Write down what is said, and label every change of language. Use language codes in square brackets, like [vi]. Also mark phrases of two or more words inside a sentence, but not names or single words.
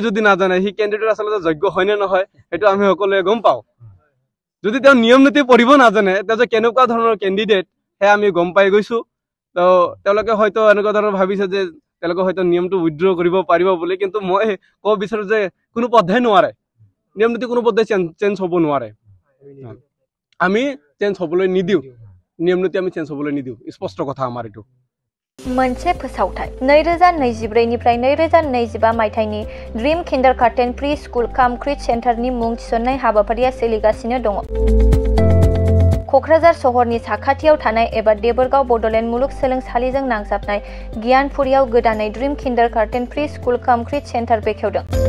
[as] যদি নাজানে হি ক্যান্ডিডেট আসলে যোগ্য হয় নে নহয় এটো আমি সকলোৱে গম পাও যদি তেওঁ নিয়ম নীতি পঢ়িব নাজানে তেজে কেনেকুৱা ধৰণৰ ক্যান্ডিডেট হে আমি গম পাই গৈছো তো তেওঁলোকে হয়তো এনেকুৱা ধৰণৰ ভাবিছে যে তেওঁলোকে হয়তো নিয়মটো উইথড্ৰ কৰিব পাৰিব বুলি কিন্তু মই ক'ব বিচাৰো যে কোনো পদ্ধতি নোৱাৰে নিয়ম নীতি কোনো পদ্ধতি চেঞ্জ হ'ব নোৱাৰে আমি চেঞ্জ হ'বলৈ নিদিও নিয়ম নীতি আমি চেঞ্জ হ'বলৈ নিদিও স্পষ্ট কথা আমাৰ এটো [brx] मोनसे फोसावथाय 2024 निफ्राय 2025 मायथाइनि ड्रीम किन्डारगार्टेन प्रि स्कुल काम क्रिट सेन्टारनि मुं थिसननाय हाबाफारिया सोलिगासिनो दङ क'क्राझार सहरनि साखाथियाव थानाय एबा देबोरगाव बड'लेण्ड मुलुगसोलोंसालिजों नांजाबनाय गियानपुरियाव गोदानै ड्रिम किन्डारगार्टेन प्रि स्कुल काम क्रिट सेन्टार बेखेवदों।